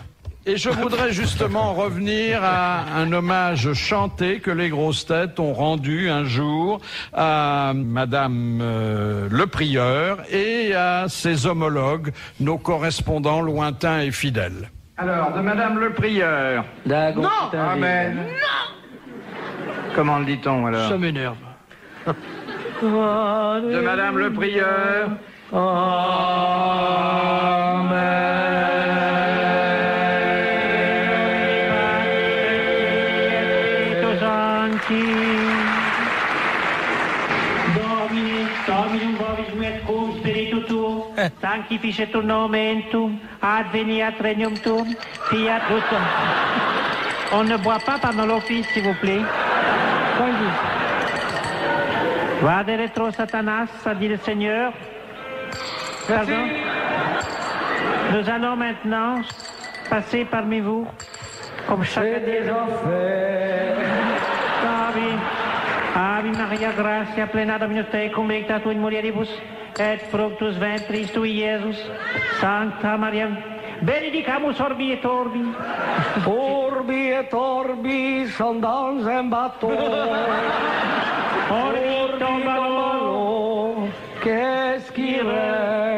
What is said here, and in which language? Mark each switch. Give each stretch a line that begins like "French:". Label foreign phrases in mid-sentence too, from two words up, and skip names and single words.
French: Et je voudrais justement revenir à un hommage chanté que les grosses têtes ont rendu un jour à Madame le Prieur et à ses homologues, nos correspondants lointains et fidèles. Alors, de Madame le Prieur. Non. Amen. Comment le dit-on alors? Ça m'énerve. De Madame le Prieur.
Latin: Dominum vobis et cum spiritu tuum, sanctificetur nomen tuum, adveniat regnum tuum, fiat justum.
French: On ne boit pas pendant l'office, s'il vous plaît.
Latin: Vade retro Satanas,
French: a dit le Seigneur. Pardon. Nous allons maintenant passer parmi vous, comme chacun des
Latin: Ave Maria, gratia plena Dominus tecum, benedicta tu in mulieribus, et fructus ventris tui, Iesus. Sancta Maria, benedicamus orbi et orbi. Orbi et orbi,
French: sont dans un bateau. Orbi tombalo, qu'est-ce qui reste?